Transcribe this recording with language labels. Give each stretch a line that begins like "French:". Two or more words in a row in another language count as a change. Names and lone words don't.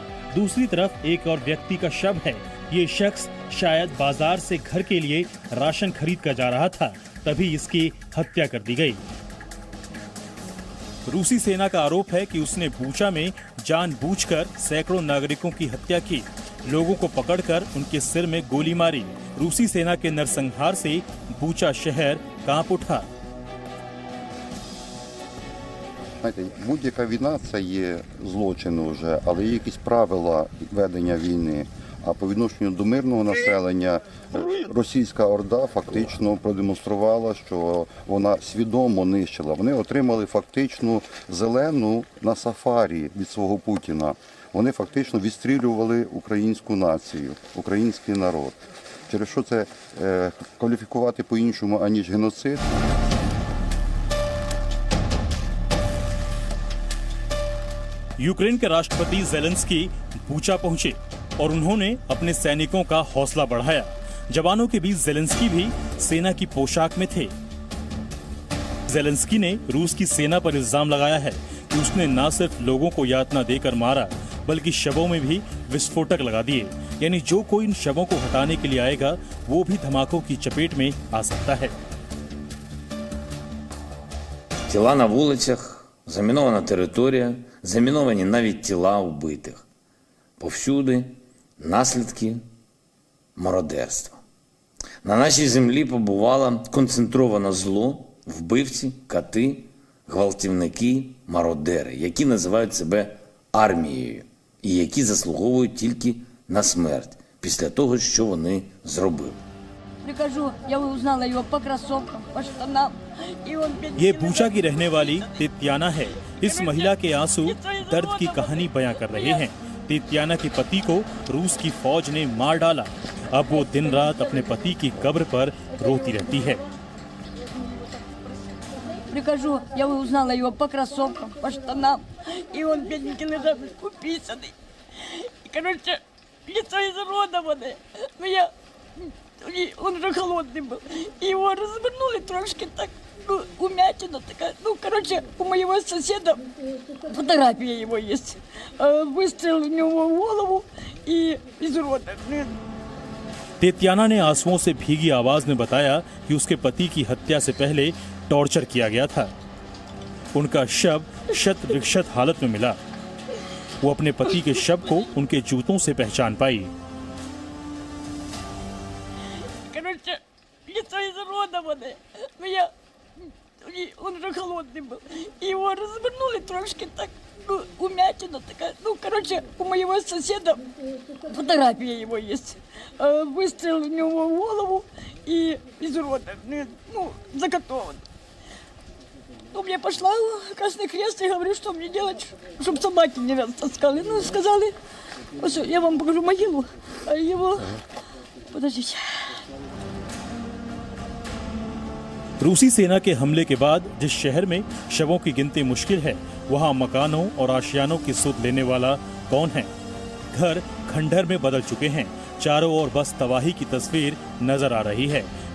Hindi: दूसरी तरफ एक और व्यक्ति का शव है। ये शख्स शायद बाजार से घर के लिए राशन खरीद कर जा रहा था, तभी इसकी हत्या कर दी गई। रूसी सेना का आरोप है कि उसने बूचा में जानबूझकर सैकड़ों नागरिकों की हत्या की, लोगों को पकड़कर उनके सिर में गोली मारी। रूसी सेना के नरसंहार से बूचा शहर कांप उठा।
Ukrainian: Будь-яка війна – це є злочин вже, але є якісь правила ведення війни. А по відношенню до мирного населення російська орда фактично продемонструвала, що вона свідомо нищила. Вони отримали фактично зелену на сафарі від свого Путіна. Вони фактично відстрілювали українську націю, український народ. Через що це кваліфікувати по-іншому, аніж геноцид?
Hindi: यूक्रेन के राष्ट्रपति ज़ेलेंस्की बूचा पहुंचे और उन्होंने अपने सैनिकों का हौसला बढ़ाया। जवानों के बीच ज़ेलेंस्की भी सेना की पोशाक में थे। ज़ेलेंस्की ने रूस की सेना पर इल्जाम लगाया है कि उसने न सिर्फ लोगों को यातना देकर मारा, बल्कि शवों में भी विस्फोटक लगा दिए। यानी जो कोई इन शवों को हटाने के लिए आएगा वो भी धमाकों की चपेट में आ सकता है।
Ukrainian: Тіла на вулицях, замінована територія, заміновані навіть тіла вбитих. Повсюди наслідки мародерства. На нашій землі побувало концентроване зло, вбивці, кати, гвалтівники, мародери, які називають себе армією і які заслуговують тільки на смерть після того, що вони зробили.
Russian: Прихожу, я узнала его по кроссовкам, по штанам. И он
Hindi: ये बूचा की रहने वाली तित्याना है। इस महिला के आंसू दर्द की कहानी बयां कर रहे हैं। तित्याना के पति को रूस की फौज ने मार डाला। अब वो दिन रात अपने पति की कब्र पर रोती रहती है।
Russian: Прихожу, я узнала его по кроссовкам, по штанам. И он, бедненький, лежал, уписанный. И, короче, лицо изуродованное. Но я... И он уже холодный был. И его развернули трошки так, ну, умятина такая. Ну, короче, у моего соседа фотография его есть. Выстрел у него в голову и изуродованный.
Hindi: तित्याना ने आंसुओं से भीगी आवाज में बताया कि उसके पति की हत्या से पहले टॉर्चर किया गया था। उनका शव शत विक्षत हालत में मिला। वो अपने पति के शव को उनके जूतों से पहचान पाई।
Russian: Короче, лицо изуродованное. Но я... И он уже холодный был. И его развернули трошки так, ну, умятина такая. Ну, короче, у моего соседа фотография его есть. Выстрел у него в голову и изуродованный, ну, закатован. Ну, я пошла в Красный Крест и говорю, что мне делать, чтобы собаки не растаскали. Ну, сказали, вот, я вам покажу могилу, а его... Подождите.
Hindi: रूसी सेना के हमले के बाद जिस शहर में शवों की गिनती मुश्किल है, वहां मकानों और आशियानों की सुध लेने वाला कौन है? घर खंडहर में बदल चुके हैं। चारों ओर बस तबाही की तस्वीर नजर आ रही है।